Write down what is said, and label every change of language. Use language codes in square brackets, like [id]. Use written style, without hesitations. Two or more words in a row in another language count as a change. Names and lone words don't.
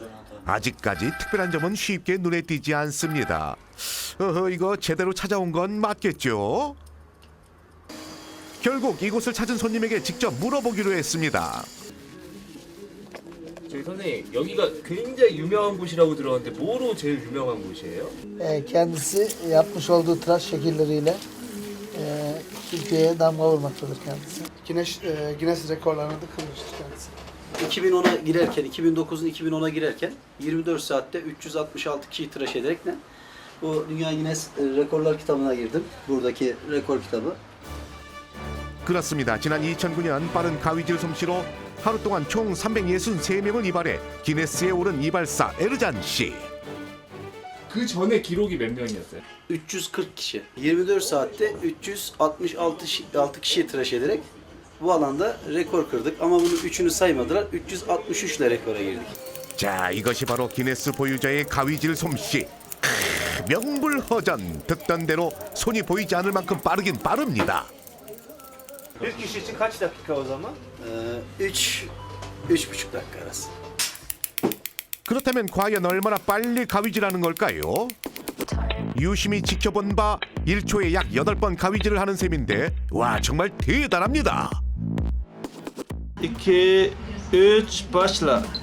[ko] 아직까지 특별한 점은 쉽게 눈에 띄지 않습니다. 이거 제대로 찾아온 건 맞겠죠? 결국 이곳을 찾은 손님에게 직접 물어보기로 했습니다. 저희 선생님, 여기가 굉장히 유명한 곳이라고 들었는데 뭐로 제일 유명한 곳이에요? [tr] Kendisi yapmış olduğu tıraş şekilleriyle Türkiye'ye damga vurmaktadır kendisi. Guinness rekorlarını da kırmıştır kendisi. 2010'a girerken, 2009'un 2010'a girerken 24 saatte 366 kişiyi tıraş ederek bu Dünya Guinness Rekorlar kitabına girdim. Buradaki rekor kitabı. [ko] 그렇습니다. 지난 2009년 빠른 가위질 솜씨로 하루 동안 총 363명을 이발해 기네스에 오른 이발사 에르잔 씨. 그 전에 기록이 몇 명이었어요? [tr] 340 kişi. 24 saatte 366 kişiyi tıraş ederek bu alanda rekor kırdık. Ama bunu üçünü saymadılar. 363 ile rekora girdik. [ko] 자, 이것이 바로 기네스 보유자의 가위질 솜씨. 명불허전. 듣던 대로 손이 보이지 않을 만큼 빠르긴 빠릅니다. [tr] Bir kişi için kaç dakika o zaman? 3,5 dakika arası. [ko] 그렇다면 과연 얼마나 빨리 가위질하는 걸까요? 유심히 지켜본 바 1초에 약 8번 가위질을 하는 셈인데 와 정말 대단합니다. [tr] 2, 3, başla.